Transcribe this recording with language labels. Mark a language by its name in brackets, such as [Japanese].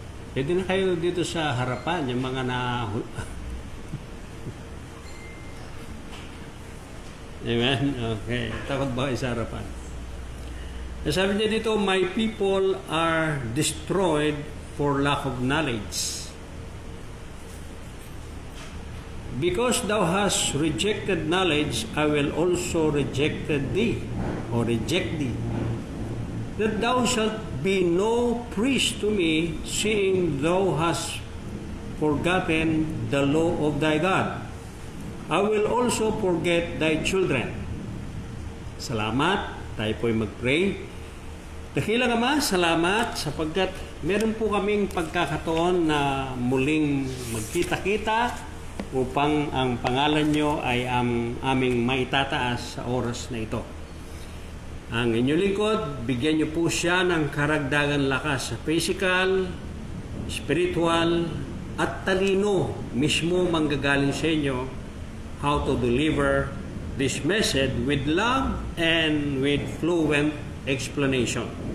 [Filipino] Pwede na kayo dito sa harapan, yung mga na... Amen? Okay. Takot ba kayo sa harapan? Sabi niya dito, [English] my people are destroyed for lack of knowledge. Because thou hast rejected knowledge, I will also reject thee, or reject thee. That thou shalt be no priest to me, seeing thou hast forgotten the law of thy God. I will also forget thy children. [Filipino] Salamat. Tayo po'y mag-pray. Dakilang Ama, salamat sapagkat meron po kaming pagkakataon na muling magkita-kita upang ang pangalan nyo ay aming maitataas sa oras na ito. Ang inyong lingkod, bigyan nyo po siya ng karagdagan lakas sa physical, spiritual, at talino mismo manggagaling sa inyo [English] how to deliver this message with love and with fluent explanation.